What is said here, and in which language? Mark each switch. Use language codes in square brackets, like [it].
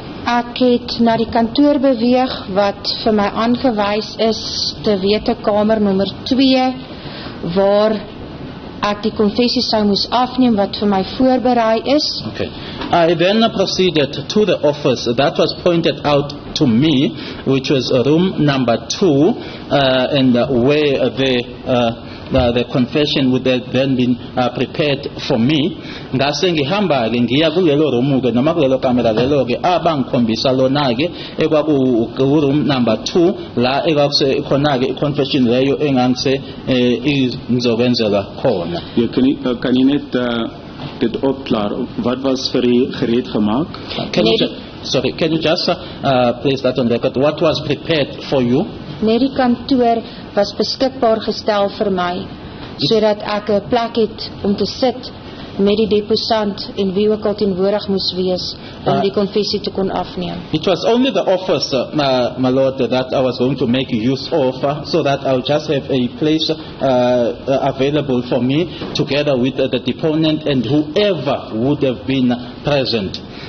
[af] Ek het na die kantoor beweeg wat vir my aangewys is te wete kamer nommer 2 waar ek die konfessie sou moes afneem wat vir my voorberei is. [en] Okay. I then proceeded to the office that was pointed out to me, which was room number 2, and where the confession would have then been prepared for me. [zu] Ngase ngihamba ke ngiya kulelo room ke noma kulelo kamera lelo ke abangikhombisa lona ke ekwaku room number 2 la ekwakuse khona ke confession leyo engangise ngizokwenzelwa khona. [af] Kan jy net dit opklaar? Wat was vir u gereed gemaak? [en] Can you just place that on record? What was prepared for you? [af] Net die kantoor was beskikbaar gestel vir my sodat ek 'n plek het om te sit met die deposant en wie ook al teenwoordig moes wees om die konfessie te kon afneem. [en] It was only the office, my lord, that I was going to make use of, so that I would just have a place available for me together with the deponent and whoever would have been present.